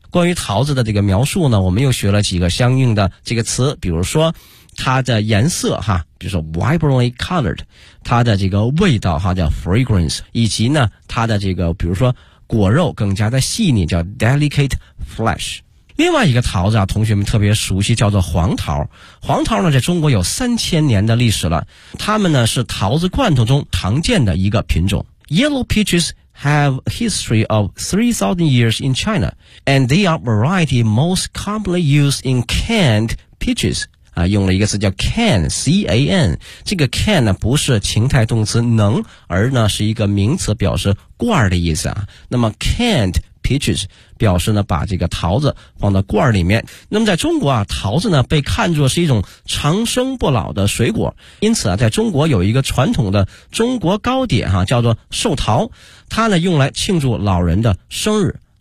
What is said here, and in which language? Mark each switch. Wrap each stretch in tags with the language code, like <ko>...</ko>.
<zh>关于桃子的这个描述呢，我们又学了几个相应的这个词，比如说它的颜色哈，比如说 vibrantly colored，它的这个味道哈叫 fragrance， 以及呢它的这个比如说果肉更加的细腻叫 delicate flesh。另外一个桃子啊，同学们特别熟悉，叫做黄桃。黄桃呢，在中国有3000年的历史了。它们呢是桃子罐头中常见的一个品种。</zh> <en>Yellow peaches have a history of 3,000 years in China, and they are variety most commonly used in canned peaches.</en> <zh>用了一个词叫 can, C-A-N。这个 can 呢，不是情态动词能，而呢是一个名词，表示罐的意思啊。</zh> <en>那么 canned peaches。</en> <zh>表示呢把这个桃子放到罐里面。那么在中国啊，桃子呢被看作是一种长生不老的水果，因此啊在中国有一个传统的中国糕点啊，叫做寿桃，它呢用来庆祝老人的生日。</zh>